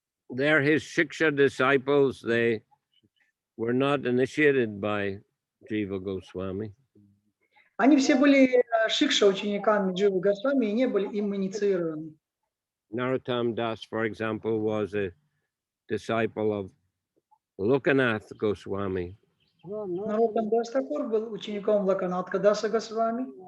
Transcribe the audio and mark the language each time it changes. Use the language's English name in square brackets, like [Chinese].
[English] They're his Shiksha disciples. They were not initiated by Jiva Goswami. [Russian] Они все были шикша учениками Дживы Госвами и не были им инициированы. [English] Narottam Das, for example, was a disciple of Lokanath Goswami. [Russian] Нароттам Дас Такур был учеником Локанатха Даса Госвами.